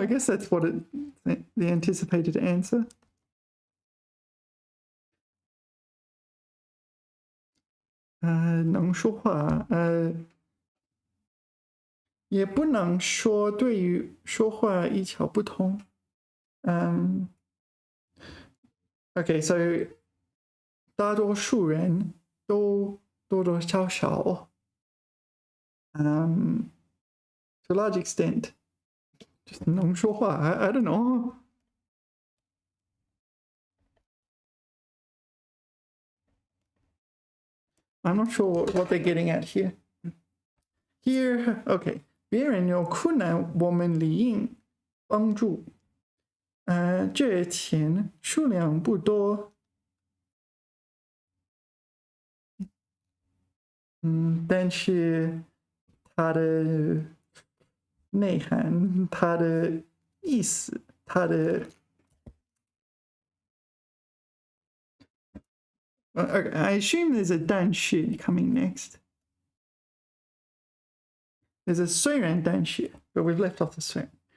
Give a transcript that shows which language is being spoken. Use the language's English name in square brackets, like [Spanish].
[English] I guess that's what the anticipated answer. [Chinese] 能说话，也不能说对于说话一窍不通。 [English] OK, so [Chinese] 大多数人都多多少少， [English] to a large extent, just 能说话。 I don't know. I'm not sure what they're getting at here. Here, okay. [Chinese] 别人有困难，我们理应帮助。这钱数量不多，但是它的内涵、它的意思、它的 [English] I assume there's a 但是 coming next. There's a 虽然但是 but we've left off the 虽然.